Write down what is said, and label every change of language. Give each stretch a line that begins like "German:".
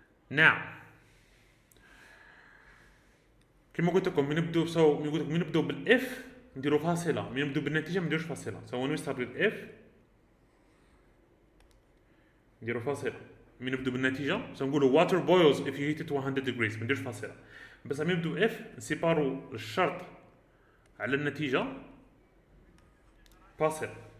Arabic: Now كما قلت لكم من نبدو بالاف نديرو فاصلة، من نبدو بالنتيجة ما نديروش فاصلة.
English: So when we start with if
Arabic: نديرو فاصلة. من نبدو بالنتيجة
English: so نقولوا water boils if you heat it to 100 degrees
Arabic: ما نديروش فاصلة. بس من نبدو if نسيبارو الشرط على النتيجة فاصلة.